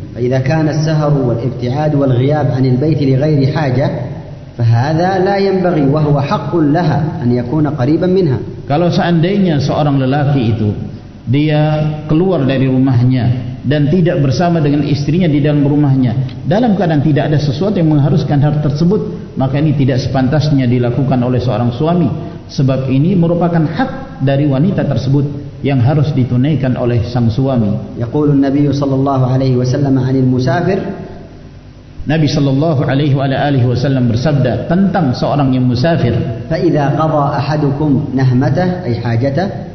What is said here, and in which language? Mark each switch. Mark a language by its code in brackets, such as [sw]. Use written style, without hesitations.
[ar] فإذا كان السهر والابتعاد والغياب عن البيت لغير حاجة فهذا لا ينبغي وهو حق لها أن يكون قريبا منها. [id] Kalau seandainya seorang lelaki itu dia keluar dari rumahnya dan tidak bersama dengan istrinya di dalam rumahnya dalam keadaan tidak ada sesuatu yang mengharuskan hal tersebut, maka ini tidak sepantasnya dilakukan oleh seorang suami, sebab ini merupakan hak dari wanita tersebut yang harus ditunaikan oleh sang suami. [ar] يقول النبي صلى الله عليه وسلم عن المسافر. [id] Nabi sallallahu alaihi wasallam bersabda tentang seorang yang musafir. [ar] فإذا قضى أحدكم نهمته أي حاجته.